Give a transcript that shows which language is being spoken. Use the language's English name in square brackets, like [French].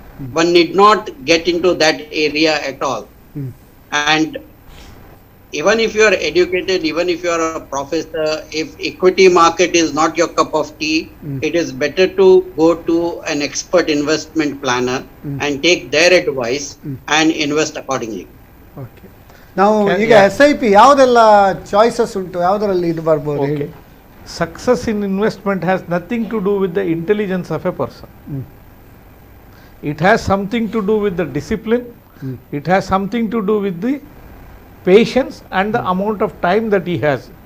[English] One need not get into that area at all. And even if you are educated, even if you are a professor, if equity market is not your cup of tea, it is better to go to an expert investment planner and take their advice and invest accordingly. Okay. [Kannada] Now, ಈಗ SIP ಯಾವುದೆಲ್ಲ choices ಉಂಟು, ಯಾವುದರಲ್ಲಿ ಇದು ಬರ್ಬೋದು? [English] Okay. Success in investment has nothing to do with the intelligence of a person. It has something to do with the discipline. It has something to do with the patience and the amount of time that he has.